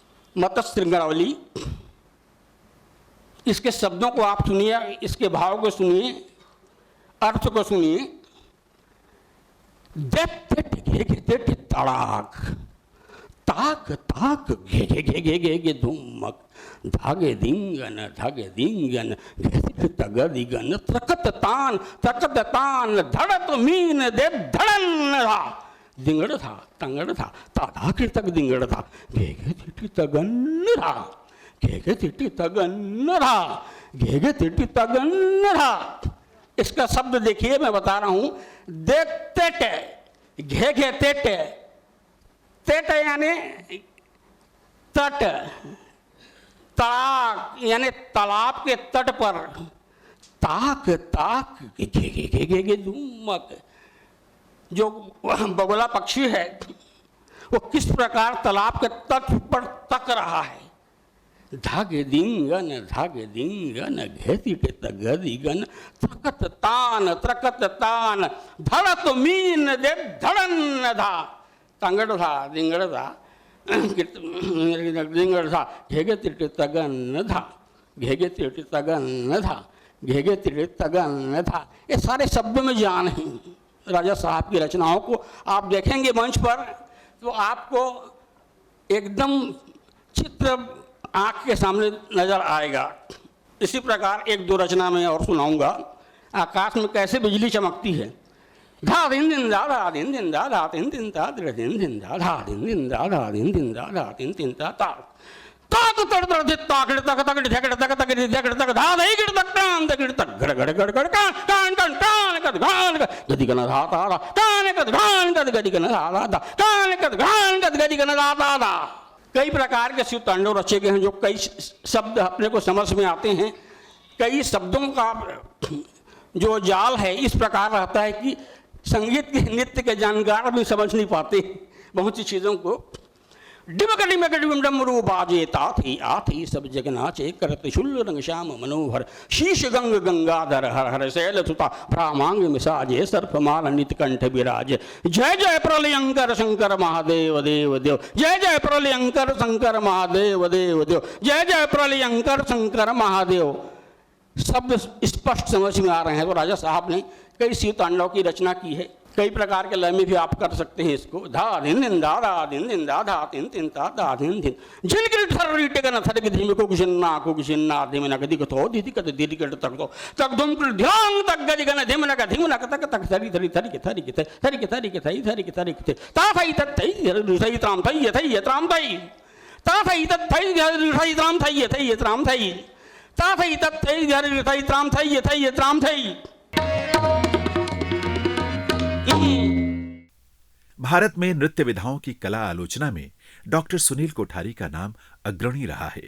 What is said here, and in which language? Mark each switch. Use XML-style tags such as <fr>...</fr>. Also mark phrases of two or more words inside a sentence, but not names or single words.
<hi>मत्स्य श्रृंगारावली, इसके शब्दों को आप सुनिए, इसके भाव को सुनिए, अर्थ को सुनिए। तड़ाक ताक ताक घे घे घे घे घे घे धूमक धागे दिंगन घे तगदिगन त्रकत तान धड़त मीन दे धड़न था दिंगड़ था तंगड़ था ताधा तक दिंगड़ था घे घे तिटी तगन था घे घे तिटी तगन था घे घे तिटी तगन था। इसका शब्द देखिए, मैं बता रहा हूं। देखते टे घे घे तेटे, तेटे यानी तट, ताक यानी तालाब के तट पर, ताक ताक घे घे घे घे घे धूमक। जो बगुला पक्षी है वो किस प्रकार तालाब के तट पर तक रहा है। धागे दिंगन घेती के तगदिगन त्रकत तान धड़त मीन दे धड़न था तंगड़ था दिंगड़ था दिंगड़ था घेगे तिटे तगन था घेगे तिटे तगन था घेगे तिटे तगन था। ये सारे शब्दों में जान है। राजा साहब की रचनाओं को आप देखेंगे मंच पर तो आपको एकदम चित्र आँख के सामने नजर आएगा। इसी प्रकार एक दो रचना में और सुनाऊंगा। आकाश में कैसे बिजली चमकती है। धा दिन दिन दा धा दिन दिन दा धा दिन दिन दा दिन दिन दा धा दिन दिन दा धा दिन दिन दा धा दिन दिन दा ता ताक तड़ तड़ दे ताकड़ तक तक ढकड़ तक तक ढकड़ तक धा दही गिड़ तक कान तक गिड़ तक गड़ गड़ गड़ गड़ कान कान कान कान कद घान गदी कन धा ता धा कान कद घान कद गदी कन धा धा कान कद घान कद गदी कन धा ता धा। कई प्रकार के शिव तांडव रचे गए हैं जो कई शब्द अपने को समझ में आते हैं। कई शब्दों का जो जाल है इस प्रकार रहता है कि संगीत के नृत्य के जानकार भी समझ नहीं पाते बहुत सी चीज़ों को। डिमकड़ी में डमरू बाजे ताथी आथी सब जग नाचे करत शुल्ल रंग श्याम मनोहर शीश गंग गंगाधर हर हर शैल सुता भ्रामांग मिसाजे सर्पमाल नित कंठ विराज। जय जय प्रलयंकर शंकर महादेव देव देव जय जय प्रलयंकर शंकर महादेव देव देव जय जय प्रलयंकर शंकर महादेव। शब्द स्पष्ट समझ में आ रहे हैं। तो राजा साहब ने कई शिव तांडव की रचना की है। कई प्रकार के लय में भी आप कर सकते हैं इसको। धा दिन दिन दा धा दिन दिन दा धा दिन दिन दा धा दिन दिन जिनगिल थर रीटे का थर के धीमे को कुशिन्ना धीमे न गदी को दीदी कत दीदी कट तक तो तक दुम कर ध्यान तक गदी का धीमे न का धीमे न तक तक थरी थरी थरी के थरी के थरी के थरी के थरी थरी के थरी के ता थई तत थई सही त्राम थई त्राम थई ता थई तत थई सही त्राम थई त्राम थई ता थई तत थई त्राम थई त्राम थई। भारत में नृत्य विधाओं की कला आलोचना में डॉक्टर सुनील कोठारी का नाम अग्रणी रहा है।</hi>